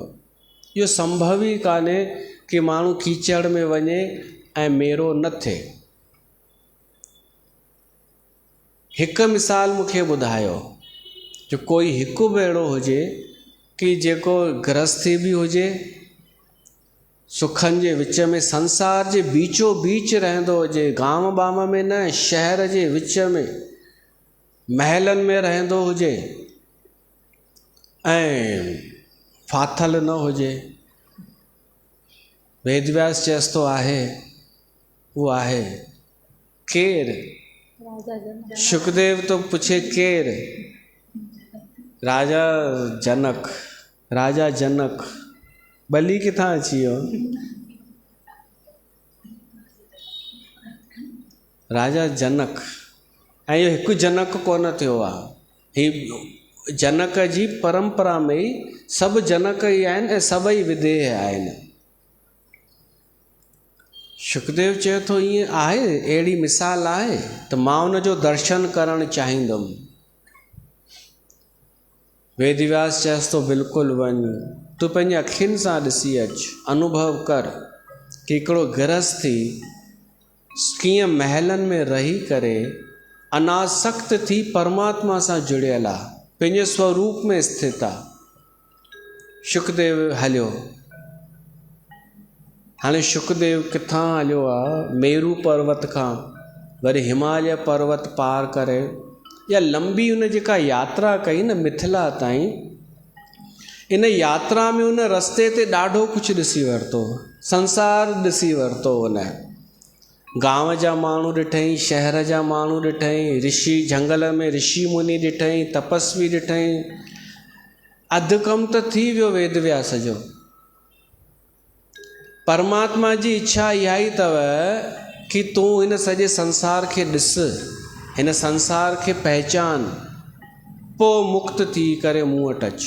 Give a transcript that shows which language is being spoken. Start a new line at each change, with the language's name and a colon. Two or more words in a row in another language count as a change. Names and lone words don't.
Sindhi: इहो संभव ई कान्हे कि माण्हू कीचड़ में वञे ऐं मेरो न थिए। हिकु मिसाल मूंखे ॿुधायो, जो कोई हिकु बि अहिड़ो हुजे कि जेको गृहस्थी बि हुजे, सुखनि जे विच में, संसार जे बीचो बीच रहंदो हुजे, गांव बाम में न, शहर जे विच में, महलनि में रहंदो हुजे, ऐं फाथल न हुजे। वेदव्यास चएसि थो आहे, उहो आहे केरु? सुखदेव तो पुछे केरु? राजा जनक। राजा जनक बली किथां अची वियो? राजा जनक। ऐं इहो हिकु जनक कोन थियो आहे, ही जनक जी परंपरा में ई सभु जनक ई आहिनि ऐं सभई विदेह आहिनि। सुखदेव चए थो ईअं आहे, अहिड़ी मिसाल आहे त मां उन जो दर्शन करणु चाहींदुमि। वेदव्यास चएसि थो बिल्कुलु वञ, तूं पंहिंजे अखियुनि सां ॾिसी अचु, अनुभव कर कि हिकिड़ो गृहस्थी कीअं महलनि में रही करे अनासक्त थी परमात्मा सां जुड़ियल आहे, पंहिंजे स्वरूप में स्थित आहे। शुकदेव हलियो। हाणे शुकदेव किथां हलियो आहे? मेरू पर्वत खां वरी हिमालय पर्वत पार करे या लंबी उन जेका यात्रा कई न मिथिला ताईं, इन यात्रा में उन रस्ते ते ॾाढो कुझु ॾिसी वरितो, संसार ॾिसी वरितो। उन गांव जा माण्हू ॾिठईं, शहर जा माण्हू ॾिठईं, ऋषि जंगल में ऋषि मुनि ॾिठईं, तपस्वी ॾिठईं। अधु कमु त थी वियो वेदव्यास जो। परमात्मा जी इच्छा इहा ई अथव कि तूं हिन सॼे संसार खे ॾिस, हिन संसार खे पहचान, पोइ मुक्त थी करे मूं वटि अच।